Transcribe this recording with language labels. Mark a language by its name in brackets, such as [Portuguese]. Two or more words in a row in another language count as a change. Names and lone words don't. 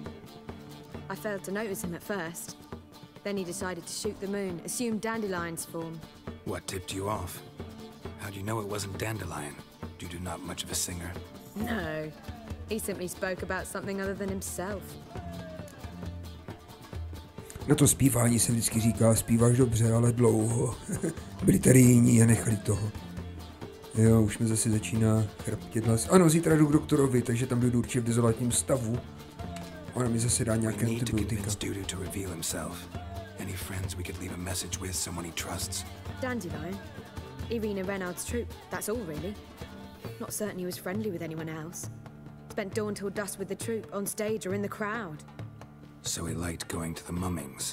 [English] I failed to notice him at first. Then he decided to shoot the moon, assumed Dandelion's form. What tipped you off? How'd you know it wasn't Dandelion? Dudu not much of a singer? No. He simply spoke about something other than himself. [Czech] Na to zpívání se vždycky říká, zpíváš dobře, ale dlouho. Byli tady jiní a nechali toho. Jo, už mi zase začíná chraptět hlas. Ano, zítra jdu k doktorovi, takže tam jdu určitě v dezolátním stavu. Ona mi zase dá nějaké antibiotika. [English] Dandelion? Irina Reynard's troop, that's all really. Not certain he was friendly with anyone else. Spent dawn till dusk with the troop, on stage or in the crowd. So he liked going to the mummings?